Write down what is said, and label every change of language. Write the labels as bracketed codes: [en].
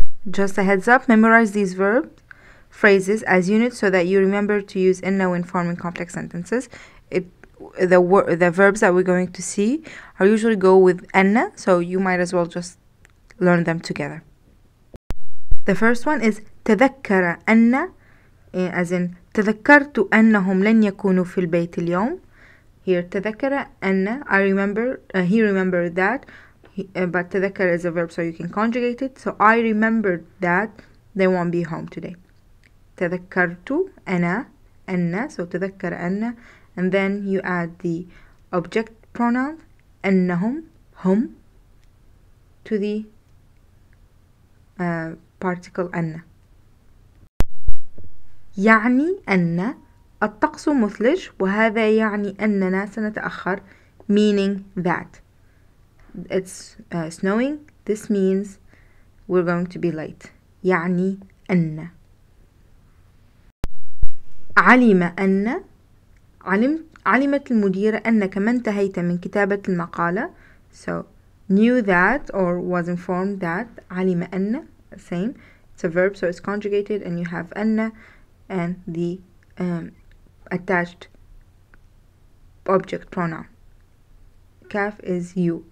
[en] Just a heads up, memorize these phrases as units so that you remember to use inna when forming complex sentences. The verbs that we're going to see are usually go with anna, so you might as well just learn them together. The first one is [ar] تذكر أن, [en] as in [ar] تذكرت أنهم لن يكونوا في البيت اليوم. [en] Here [ar] تذكر أن, [en] I remember, he remembered that, but تذكر is a verb, so you can conjugate it. So I remembered that they won't be home today. [ar] تذكرت أنا أن. So تذكر أن. [en] And then you add the object pronoun [ar] أنهم هم [en] to the particle أن. [ar] يعني أن الطقس مثلج وهذا يعني أننا سنتأخر, [en] meaning that it's snowing. This means we're going to be late. [ar] يعني أن. علم أن علمت المديرة أنك ما انتهيت من كتابة المقالة. [en] So knew that or was informed that. [ar] علم أن, same. [en] It's a verb, so it's conjugated, and you have أن and the attached object pronoun. Kaf is you.